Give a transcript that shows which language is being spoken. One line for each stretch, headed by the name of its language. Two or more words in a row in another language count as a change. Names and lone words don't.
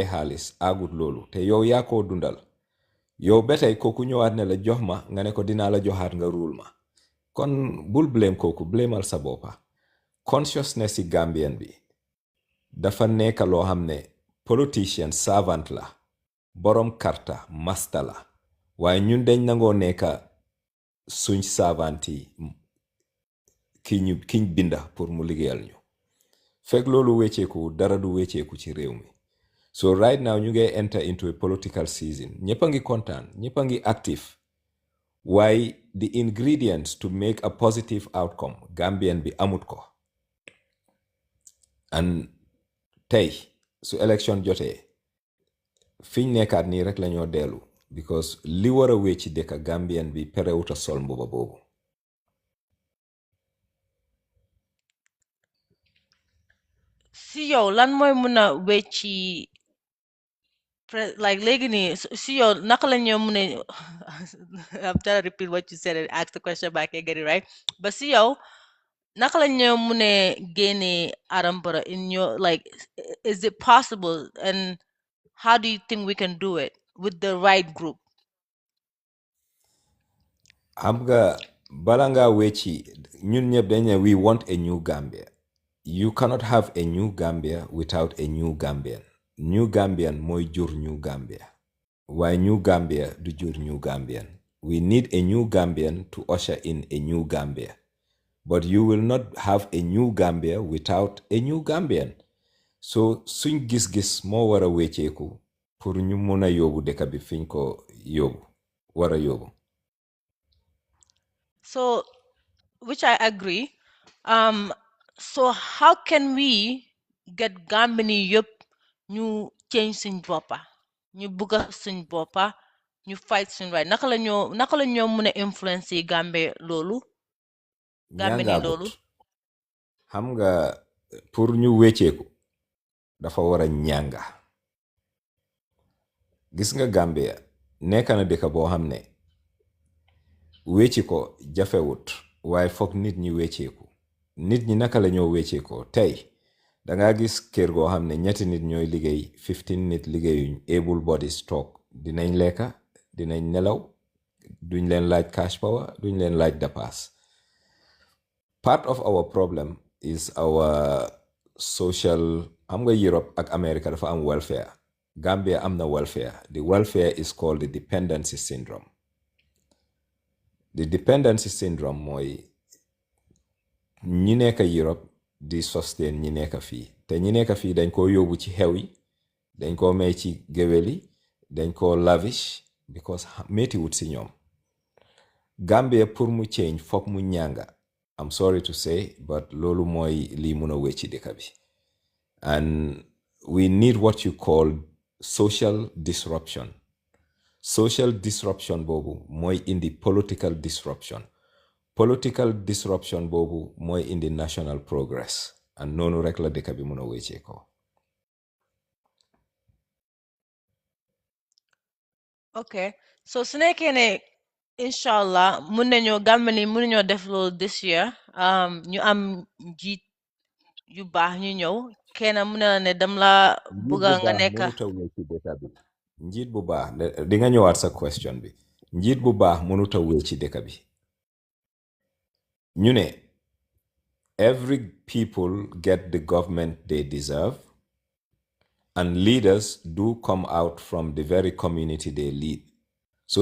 Wolof: xaalis agut loolu te yow yaa koo dundal yow ba tey kooku ñëwaat ne la jox ma nga ne ko dinaa la joxaat nga ruul ma kon bul blame kooku blamal sa boppa consciousness ci Gambien bi dafa nekk loo xam ne politicien servant la borom karta masta la waaye ñun dañ nangoo nekk suñ servant yi kiñ binda pour mu liggéeyal ñu fekk loolu wecceeku dara du wecceeku ci réew mi so
English: right now
Wolof: ñu ngi
English: enter into a political season
Wolof: ñëpp a ngi kontaan ñëpp a ngi active waaye
English: the ingredients to make a positive outcome
Wolof: Gambien bi amut ko and tey su election jotee fiñ nekkaat nii rek lañoo dellu because li war a wecci dëkk Gambien bi perewuta sol mbuba boobu. si yow lan mooy mun a wecci
English: like
Wolof: léegi nii si yow naka la ñoo mun a
English: I'm trying to repeat what you said and ask the question but I can't get it right but
Wolof: si yow naka la ñoo mun a génne
English: Adama Barrow in your like is it possible and how do you think we can do it with the right group?
Wolof: xam nga bala ngaa wecci ñun ñëpp dañ ne
English: we want a new Gambia. You cannot have a new Gambia without a new Gambian. New Gambian
Wolof: mooy jur
English: new Gambia.
Wolof: Waaye
English: new Gambia
Wolof: du jur
English: new Gambian. We need a new Gambian to usher in a new Gambia. But you will not have a new Gambia without a new Gambian.
Wolof: So suñ gis-gis moo war a wecceeku pour ñu mun a yóbbu dëkk bi fiñ ko yóbbu war a yóbbu.
English: So, which I agree. So how can we get
Wolof: Gambini yup ñu change suñ boppa ñu bugga suñ boppa ñu fight suñ right naka la ñoo mun a influence yi Gambe loolu Gambini loolu xam nga pour ñu wecceeku dafa war a ñanga gis nga Gambia nekk na dëkk boo xam ne wecci ko jafewut waaye foog nit ñi wecceeku nit ñi naka la ñoo wecceekoo tey danga gis kër goo xam ne ñetti nit ñooy liggéey 15 nit liggéeyuñ
English: able bodies
Wolof: toog dinañ lekka dinañ nelaw duñ leen laaj
English: cash power
Wolof: duñ leen laaj dépasse
English: part of our problem is our social
Wolof: xam nga Europe ak America dafa am welfare Gambia am na welfare
English: the welfare is called the dependency syndrome. The dependency syndrome
Wolof: mooy ñi nekk Europe di sustain ñi nekk fii te ñi nekk fii dañ koo yóbbu ci xew yi dañ koo may ci géwél yi dañ koo lavish because métti wut si ñoom Gambia pour mu change foog mu ñanga
English: I'm sorry to say but
Wolof: loolu mooy lii mun a wecci dëkk bi
English: and we need what you call social disruption. Social disruption
Wolof: boobu mooy indi political disruption.
English: Political disruption
Wolof: boobu mooy indi
English: national progress
Wolof: and noonu rek la dëkk bi mun a wéccee ko. ok so su nekkee ne inshallah mun nañoo Gambini mun nañoo def loolu
English: this year
Wolof: ñu am njiit yu baax ñu ñëw kenn mun na ne dam la bugga nga nekk njiit bu baax di nga ñëwaat sa question bi njiit bu baax mënut a wéy ci dëkk bi ñu ne
English: every people get the government they deserve and leaders do come out from the very community they lead
Wolof: so